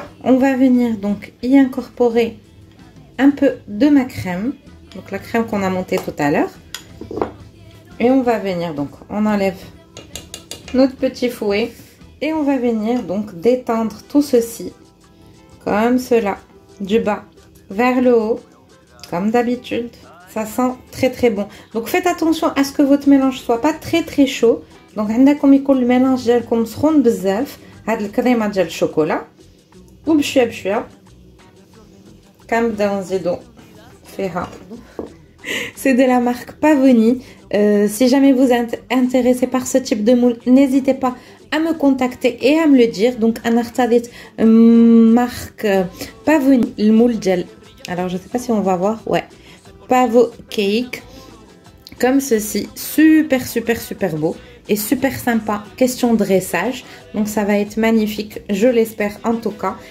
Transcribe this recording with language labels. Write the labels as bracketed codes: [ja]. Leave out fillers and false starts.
[fr] On va venir donc y incorporer un peu de ma crème, donc la crème qu'on a montée tout à l'heure, et on va venir donc on enlève notre petit fouet et on va venir donc détendre tout ceci comme cela, du bas vers le haut comme d'habitude. Ça sent très très bon. Donc faites attention à ce que votre mélange soit pas très très chaud. [ar] Donc عندكم يكون الميلانج ديالكم سخون بزاف. هاد الكريمه ديال الشوكولا وبشويه بشويه كنبداو نزيدو فيها. [fr] C'est de la marque Pavoni. Si jamais vous êtes intéressé par ce type de moule, n'hésitez pas à me contacter et à me le dire. Donc un artiste marque Pavoni le moule gel. Alors je sais pas si on va voir, ouais, Pavo Cake, comme ceci, super beau et super sympa, question dressage, donc ça va être magnifique, je l'espère en tout cas.